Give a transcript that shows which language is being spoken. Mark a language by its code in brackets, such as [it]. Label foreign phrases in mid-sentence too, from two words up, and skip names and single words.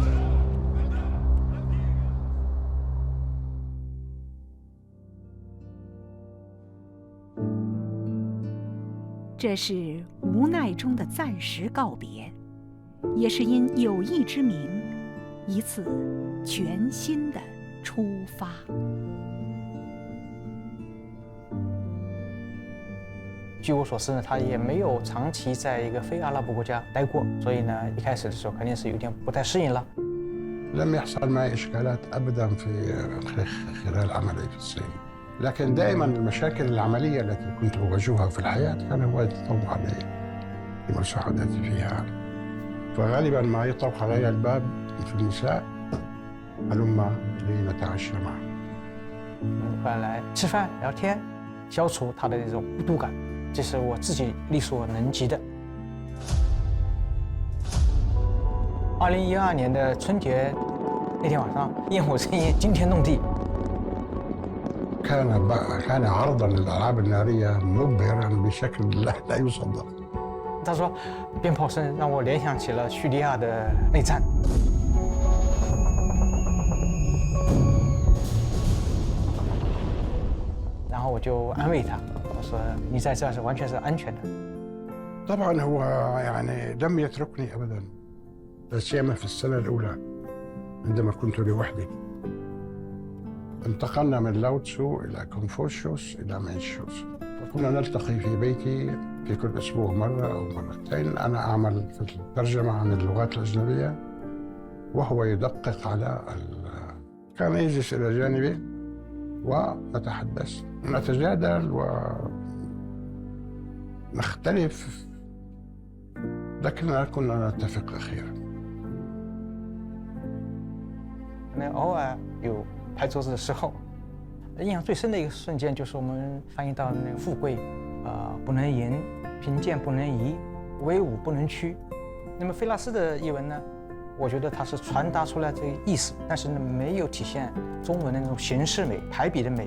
[zh] 这是无奈中的暂时告别，也是因友谊之名，一次全新的出发。据我所知呢，他也没有长期在一个非阿拉伯国家待过，所以呢，一开始的时候肯定是有点不太适应了。 [ar] لم يحصل معي إشكالات أبدا في خلال عملي في الصين لكن دائما المشاكل العملية التي كنت أواجهها في الحياة كان هو يتطوع علي لمساعدتي فيها فغالبا ما يطرق علي الباب في النساء هلما لنتعشى معا [zh] 后来吃饭聊天，消除他的这种孤独感，这是我自己力所能及的。2012年的春节那天晚上，焰火盛宴，惊天动地。 [ar] كان عرضا للألعاب النارية مبهرا بشكل لا يصدق. [zh] 他说，鞭炮声让我联想起了叙利亚的内战。然后我就安慰他，我说你在这是完全是安全的。 [ar] طبعا هو يعني لم يتركني أبدا لا سيما في السنة الأولى عندما كنت لوحدي. انتقلنا من لاو تسو إلى كونفوشيوس إلى مانشيوس وكنا نلتقي في بيتي في كل أسبوع مرة أو مرتين أنا أعمل في الترجمة عن اللغات الأجنبية وهو يدقق على كان يجلس إلى جانبي ونتحدث نتجادل ونختلف لكننا كنا نتفق أخيرا. [zh] 那偶尔有拍桌子的时候，印象最深的一个瞬间就是我们翻译到那个富贵，不能淫，贫贱不能移，威武不能屈。那么菲拉斯的译文呢，我觉得它是传达出来这个意思，但是呢没有体现中文的那种形式美、排比的美。